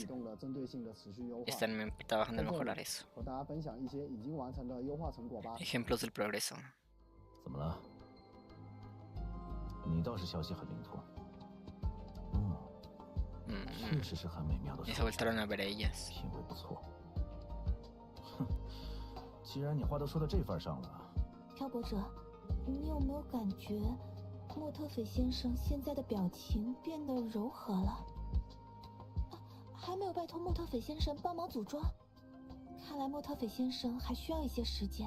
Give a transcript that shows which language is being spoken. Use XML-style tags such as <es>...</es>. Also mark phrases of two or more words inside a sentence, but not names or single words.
<es>Están trabajando en mejorar eso. Ejemplos del progreso. Y se voltaron a ver ellas.</es> <zh>既然你话都说到这份上了，漂泊者，你有没有感觉莫特斐先生现在的表情变得柔和了？还没有拜托莫特斐先生帮忙组装，看来莫特斐先生还需要一些时间。</zh>